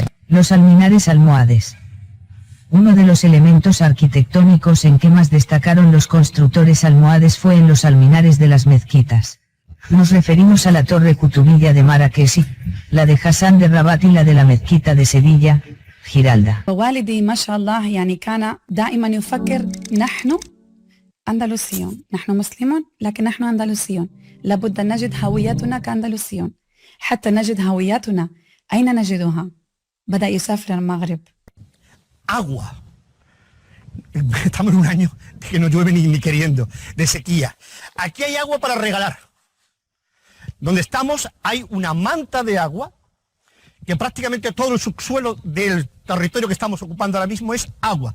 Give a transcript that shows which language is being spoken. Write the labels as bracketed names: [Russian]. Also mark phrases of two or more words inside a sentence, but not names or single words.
[Spanish] Los alminares almohades. Uno de los elementos arquitectónicos en que más destacaron los constructores almohades fue en los alminares de las mezquitas. Nos referimos a la Torre Kutubiyya de Marrakech, la de Hassan de Rabat y la de la Mezquita de Sevilla, Giralda. [Arabic] والدي ما شاء الله يعني كان دائما يفكر نحن أندلسيون، نحن مسلمون لكن نحن أندلسيون، لابد أن نجد هويتنا كأندلسيون. حتى نجد هويتنا أين نجدها؟ بدأ يسافر المغرب. [Spanish] Agua. Estamos en un año que no llueve ni queriendo, de sequía. Aquí hay agua para regalar. Donde estamos hay una manta de agua que prácticamente todo el subsuelo del territorio que estamos ocupando ahora mismo es agua.